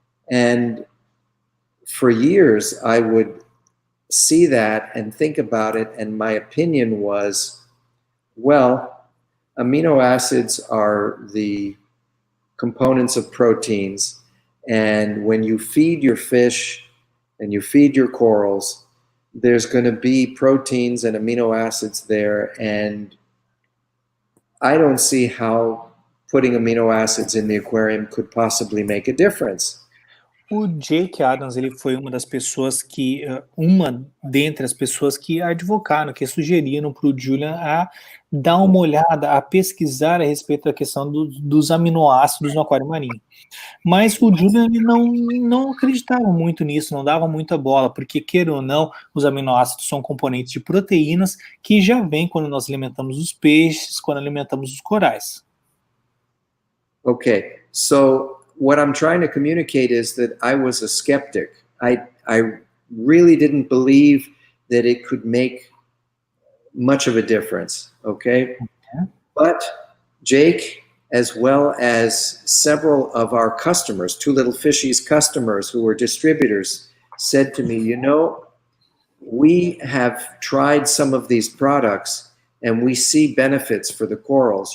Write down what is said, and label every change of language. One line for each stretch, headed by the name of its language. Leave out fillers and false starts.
English: And for years, I would see that and think about it, and my opinion was, well, amino acids are the components of proteins, and when you feed your fish and you feed your corals, there's going to be proteins and amino acids there, and I don't see how putting amino acids in the aquarium could possibly make a difference.
Portuguese: O Jake Adams, ele foi uma das pessoas que, uma dentre as pessoas que advocaram, que sugeriram para o Julian a dar uma olhada, a pesquisar a respeito da questão dos aminoácidos no aquário marinho. Mas o Julian ele não acreditava muito nisso, não dava muita bola, porque, queira ou não, os aminoácidos são componentes de proteínas que já vêm quando nós alimentamos os peixes, quando alimentamos os corais.
English: Okay, so what I'm trying to communicate is that I was a skeptic. I really didn't believe that it could make much of a difference, okay? But Jake, as well as several of our customers, Two Little Fishies customers who were distributors, said to me, you know, we have tried some of these products and we see benefits for the corals.